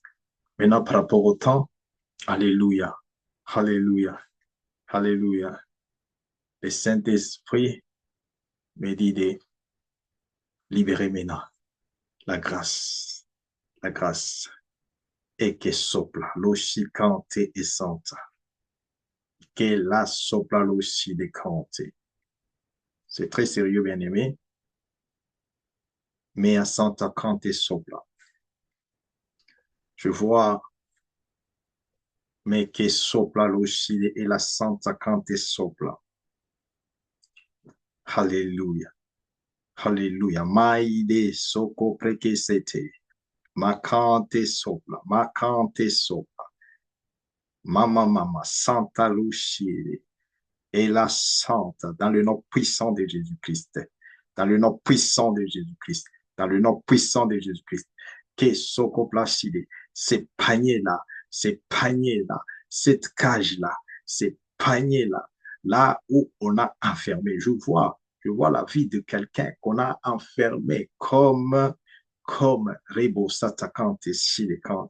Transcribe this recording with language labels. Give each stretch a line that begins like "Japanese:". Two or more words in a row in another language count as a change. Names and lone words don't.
French: Maintenant, par rapport au temps, alléluia, alléluia, alléluia. Le Saint-Esprit me dit de libérer maintenant la grâce, et que sopla, l'oshikante et santa, que la sopla l'oshi de kante. C'est très sérieux, bien-aimé, mais à santa kante sopla. Je vois, mais que sopla l'oshi et la santa kante sopla. Alléluia. Alléluia. Maïde soko preke sete. Makante sopla. Makante sopla. Mama, Santa Lucie et la Sainte, dans le nom puissant de Jésus-Christ, dans le nom puissant de Jésus-Christ, dans le nom puissant de Jésus-Christ, que Soko Placide, ces paniers-là, cette cage-là, ces paniers-là, là où on a enfermé, je vois la vie de quelqu'un qu'on a enfermé comme Rebo Satakante, Silekante.